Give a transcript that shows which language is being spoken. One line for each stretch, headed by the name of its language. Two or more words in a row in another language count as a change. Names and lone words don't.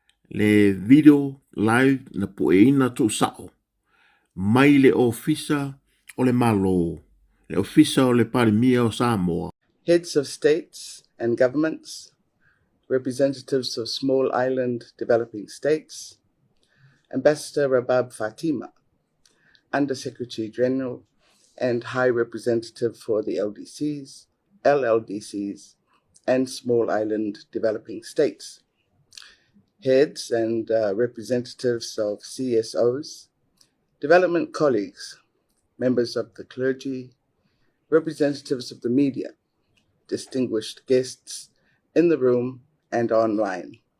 Samoan: le
English: video live
Samoan: na poeina tu sao. Mai le ofisa o le malo, le ofisa o le parimia o Samoa.
English: Heads of states and governments, representatives of small island developing states, Ambassador Rabab Fatima, Undersecretary General and High Representative for the LDCs, LLDCs, and small island developing states, heads and representatives of CSOs, development colleagues, members of the clergy, representatives of the media, distinguished guests in the room and online.